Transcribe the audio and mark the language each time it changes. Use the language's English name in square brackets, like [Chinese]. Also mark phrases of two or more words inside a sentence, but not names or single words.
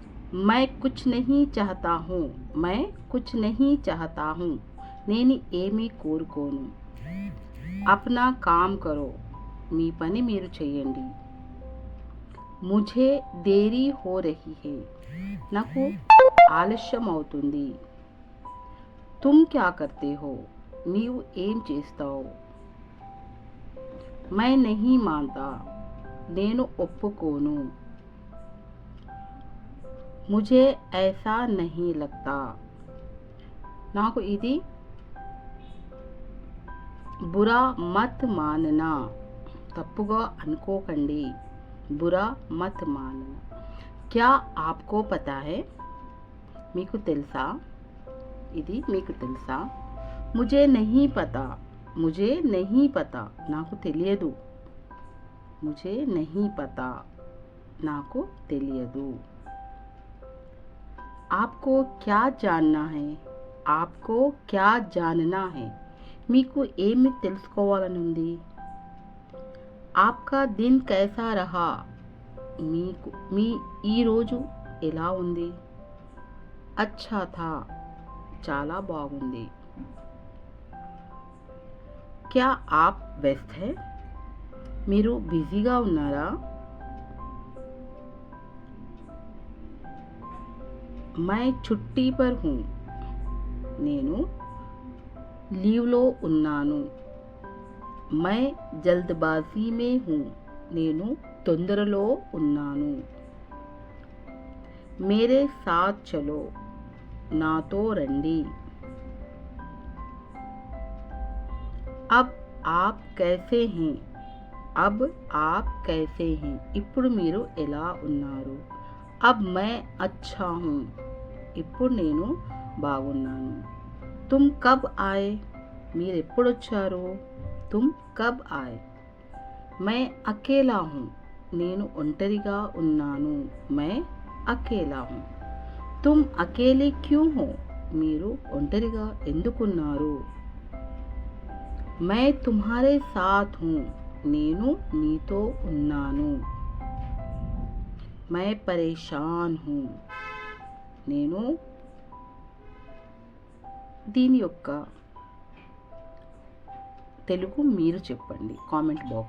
[Hindi] मैं कुछ नहीं चाहता हूँ मैं कुछ नहीं चाहता हूँ [Telugu] నేను ఏమీ కోరుకోను. [Hindi] अपना काम करो [Telugu] మీ పని మీరు చేయండి. [Hindi] मुझे देरी हो रही है [Telugu] నాకు ఆలస్యం అవుతుంది. [Hindi] तुम क्या करते हो [Telugu] నీవు ఏం చేస్తావు. [Hindi] मैं नहीं मानता [Telugu] నేను ఒప్పుకోను. [Hindi] मुझे ऐसा नहीं लगता [Telugu] నాకు ఇది [Hindi] बुरा मत मानना [Telugu] తప్పుగా అనుకోకండి. [Hindi] बुरा मत मानना. क्या आपको पता है [Telugu] మీకు తెలుసా ఇది మీకు తెలుసా. [Hindi] मुझे नहीं पता मुझे नहीं पता [Telugu] నాకు తెలియదు. [Hindi] मुझे नहीं पता [Telugu] నాకు తెలియదు. [Hindi] आपको क्या जानना है आपको क्या जानना है [Telugu] మీకు ఏమి తెలుసుకోవాలని ఉంది. [Hindi] आपका दिन कैसा रहा [Telugu] మీకు మీ ఈరోజు ఎలా ఉంది. [Hindi] अच्छा था [Telugu] చాలా బాగుంది. [Hindi] क्या आप व्यस्त है [Telugu] మీరు బిజీగా ఉన్నారా. [Hindi] मैं छुट्टी पर हूँ [Telugu] నేను లీవ్లో ఉన్నాను. [Hindi] मैं जल्दबाजी में हूँ [Telugu] నేను తొందరలో ఉన్నాను. [Hindi] मेरे साथ चलो [Telugu] నాతో రండి. [Hindi] अब आप कैसे हैं अब आप कैसे हैं [Telugu] ఇప్పుడు మీరు ఎలా ఉన్నారు. [Hindi] अब मैं अच्छा हूँ [Telugu] ఇప్పుడు నేను బాగున్నాను. [Hindi] तुम कब आए [Telugu] మీరు ఎప్పుడొచ్చారు. [Hindi] तुम कब आए. मैं अकेला हूँ [Telugu] నేను ఒంటరిగా ఉన్నాను. [Hindi] मैं अकेला हूँ. तुम अकेले क्यों हो [Telugu] మీరు ఒంటరిగా ఎందుకున్నారు. [Hindi] मैं तुम्हारे साथ हूँ [Telugu] నేను నీతో ఉన్నాను. [Hindi] मैं परेशान हूँ [Telugu] నేను దీని యొక్క తెలుగు మీరు చెప్పండి కామెంట్ బాక్స్లో.